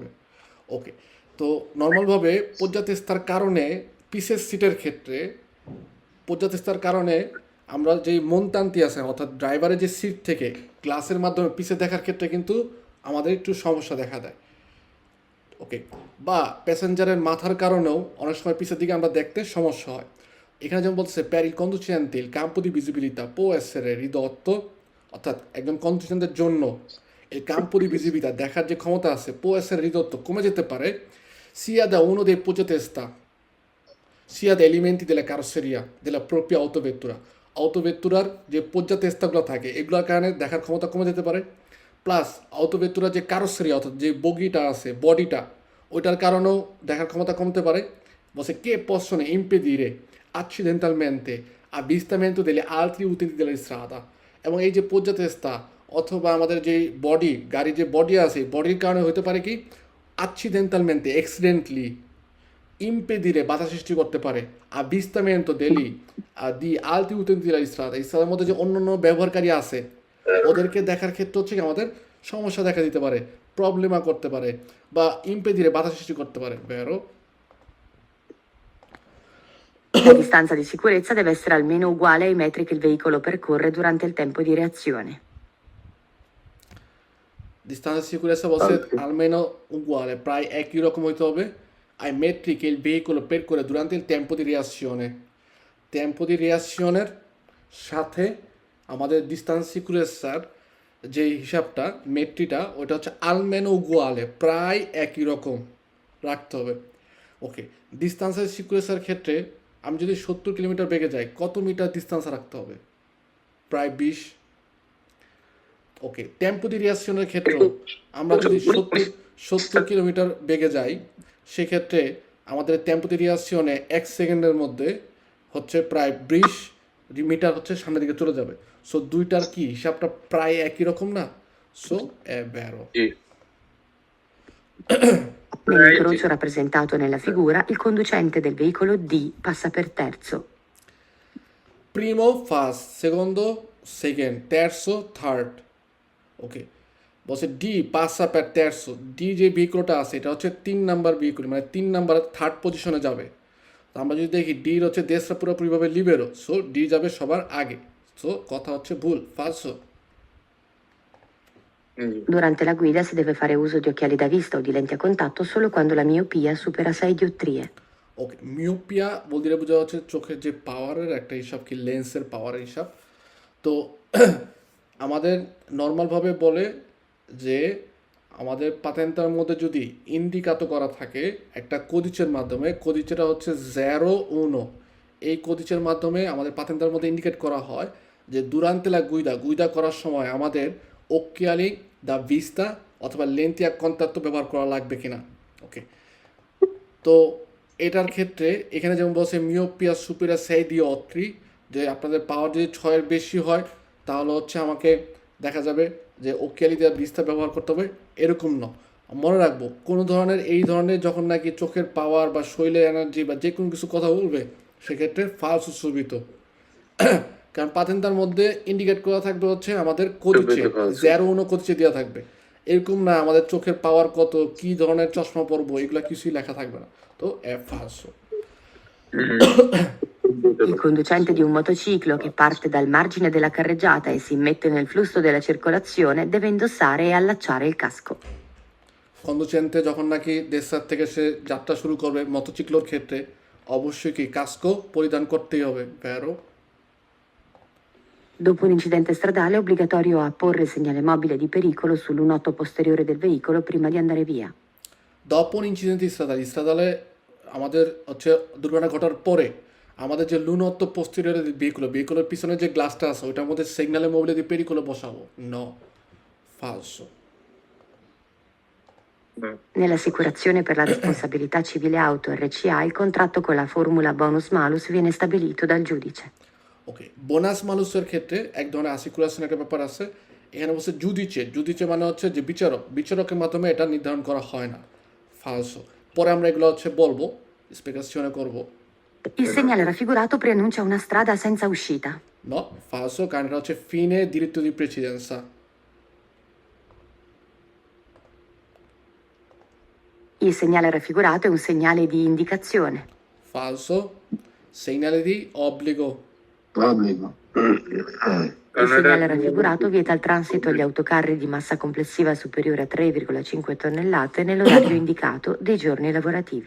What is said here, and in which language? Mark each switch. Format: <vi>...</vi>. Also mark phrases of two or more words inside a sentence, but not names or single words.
<bn>ওকে, তো নর্মালভাবে পর্যাতেস্তার কারণে পিসের সিটের ক্ষেত্রে পর্যাতেস্তার কারণে আমরা যেই মনতান্তি আছে অর্থাৎ ড্রাইভারের যে সিট থেকে গ্লাসের মাধ্যমে পিছে দেখার ক্ষেত্রে কিন্তু আমাদের একটু সমস্যা দেখা দেয়। ওকে, বা প্যাসেঞ্জারের মাথার কারণেও অনেক সময় পিছের দিকে আমরা দেখতে সমস্যা হয়। এখানে যেমন বলতেছে</bn> <it>per il conducente il campo di visibilità può essere ridotto,</it> <bn>অর্থাৎ একজন কন্ডুসেন্টের জন্য এই</bn> <it>campo di visibilità</it> <bn>দেখার যে ক্ষমতা আছে</bn> <it>può essere ridotto</it> <bn>কমে যেতে পারে</bn> <it>sia da uno dei poggiatesta sia da elementi della carrozzeria della propria autovettura</it> <bn>যে পর্যাতেস্তাগুলো থাকে এগুলোর কারণে দেখার ক্ষমতা কমে যেতে পারে, প্লাস autovettura যে কারোসেরিয়া অর্থাৎ যে বগিটা আছে, বডিটা, ওইটার কারণেও দেখার ক্ষমতা কমতে পারে। বসে কে</bn> <it>possono impedire accidentalmente avvistamento degli altri utenti della strada,</it> <bn>এবং এই যে পর্যাতেস্তা অথবা আমাদের যে বডি, গাড়ির যে বডি আছে, বডির কারণে হতে পারে কি accidentalmente accidentally impedire বাধা সৃষ্টি করতে পারে</bn> <it>avvistamento degli di altri utenti della strada,</it> <bn>রাস্তার মধ্যে যে অন্যান্য ব্যবহারকারী আছে ওদেরকে দেখার ক্ষেত্রে হচ্ছে কি আমাদের সমস্যা দেখা দিতে পারে, প্রবলেমা করতে পারে বা impedire বাধা সৃষ্টি করতে পারে। vero?</bn> <it>La distanza di sicurezza deve essere almeno uguale ai metri che il veicolo percorre durante il tempo di reazione. Distanza di sicurezza বলছে almeno uguale,</it> <bn>প্রায় একই রকম হইতে হবে</bn> <it>ai metri che il veicolo percorre durante il tempo di reazione। tempo di reazioneর</it> <bn>সাথে আমাদের</bn> <it>distanza sicurezza</it> <bn>যে হিসাবটা মেট্রিটা ওটা হচ্ছে</bn> <it>almeno uguale,</it> <bn>প্রায় একই রকম রাখতে হবে। ওকে,</bn> <it>distanza sicurezza</it> <bn>ক্ষেত্রে আমি যদি 70 কিলোমিটার বেগে যাই কত মিটার ডিস্টান্স রাখতে হবে? প্রায় 20। ওকে,</bn> <it>tempo di reazione</it> <bn>ক্ষেত্রেও আমরা যদি 70 কিলোমিটার বেগে যাই সেক্ষেত্রে আমাদের</bn> <it>tempo di reazione</it> <bn>1 সেকেন্ডের মধ্যে হচ্ছে প্রায় 20 মিটার হচ্ছে সামনের দিকে চলে যাবে। সো দুইটার কি হিসাবটা প্রায় একই রকম না?</bn> <it>সো è vero। Nell'incrocio rappresentato nella figura, il conducente del veicolo D passa per terzo. Primo first, secondo second, terzo third।</it> <bn>ওকে, বলছে ডি</bn> <it>passa per terzo,</it> <bn>ডি যে ভেহিকলটা আছে এটা হচ্ছে 3 নাম্বার ভেহিকল, মানে 3 নাম্বার থার্ড পজিশনে যাবে। তো আমরা যদি দেখি ডির হচ্ছে দেশটা পুরোপুরিভাবে লিবেরো, সো ডি যাবে সবার আগে। সো কথা হচ্ছে ভুল, ফালসো।</bn> <it>Durante la guida si deve fare uso di occhiali da vista o di lenti a contatto solo quando la miopia supera 6 diottrie.</it> <bn>ওকে, মিওপিয়া বলতে বোঝা হচ্ছে চোখের যে পাওয়ারের একটা হিসাব, কি লেন্সের পাওয়ারের হিসাব। তো আমাদের নর্মালভাবে বলে যে আমাদের পাতেন্টার মধ্যে যদি ইন্ডিকাতো করা থাকে একটা কোদিচের মাধ্যমে, কোদিচেটা হচ্ছে 0-1, এই কোদিচের মাধ্যমে আমাদের পাতেন্টার মধ্যে ইন্ডিকেট করা হয় যে</bn> <it>durante la</it> <bn>গুইদা করার সময় আমাদের</bn> <it>occhiali da vista</it> <bn>অথবা লেন্তি</bn> <it>a contatto</it> <bn>ব্যবহার করা লাগবে কিনা। ওকে, তো এটার ক্ষেত্রে এখানে যেমন বলছে মিওপিয়া সুপিরিয়র 6 dioptri, যে আপনাদের পাওয়ার যদি 6-এর বেশি হয় তাহলে হচ্ছে আমাকে দেখা যাবে যে</bn> <it>occhiali da vista</it> <bn>ব্যবহার করতে হবে, এরকম না। মনে রাখবো কোনো ধরনের এই ধরনের যখন নাকি চোখের পাওয়ার বা শরীরের এনার্জি বা যে কোনো কিছু কথা বলবে সেক্ষেত্রে</bn> <it>falso subito,</it> <bn>কারণ পাতেন্টার মধ্যে ইন্ডিকেট করা থাকবে হচ্ছে আমাদের কোদিচে 0-1 কোদিচে দেওয়া থাকবে, এরকম না আমাদের চোখের পাওয়ার কত, কি ধরনের চশমা পরবো, এগুলো কিছুই লেখা থাকবে না।</bn> <it>তো è falso। Il conducente di un motociclo che parte dal margine della carreggiata e si immette nel flusso della circolazione deve indossare e allacciare il casco.</it> <bn>কন্দুচেন্তে যখন নাকি দেশার থেকে সে যাত্রা শুরু করবে মোটরসাইকেলের ক্ষেত্রে অবশ্যই কি কাস্কো পরিধান করতেই হবে, ভ্যারো।</bn> <it>Dopo un incidente stradale è obbligatorio apporre il segnale mobile di pericolo sull'unotto posteriore del veicolo prima di andare via. dopo un incidente stradale</it> <bn>আমাদের হচ্ছে দুর্ঘটনা ঘটার পরে আমাদের যে</bn> <it>lunotto posteriore</it> <bn>ভেহিকুলের পিছনে যে গ্লাসটা আছে ওইটার মধ্যে</bn> <it>segnale mobile di pericolo</it> <bn>বসাবো, নো, ফালসো।</bn> <it>Nell'assicurazione per la responsabilità civile auto RCA il contratto con la formula bonus malus viene stabilito dal giudice.</it> <bn>ওকে,</bn> <it>bonus malus</it> <bn>ক্ষেত্রে এক ধরনের আসিকুরেশন একটা ব্যাপার আছে। এখানে বলছে জুদিচে মানে হচ্ছে যে বিচারকের মাধ্যমে এটা নির্ধারণ করা হয় না, ফালসো। পরে আমরা এগুলো হচ্ছে বলবো, স্পেগাzione করব।</bn> <it>Il segnale raffigurato preannuncia una strada senza uscita.</it> <bn>নো, ফালসো, কারণ এটা হচ্ছে</bn> <it>fine diritto di precedenza. Il segnale raffigurato è un segnale di indicazione. Falso, segnale di obbligo। Obbligo. Il segnale raffigurato vieta il transito agli autocarri di massa complessiva superiore a 3,5 tonnellate nell'orario indicato dei giorni lavorativi.</it>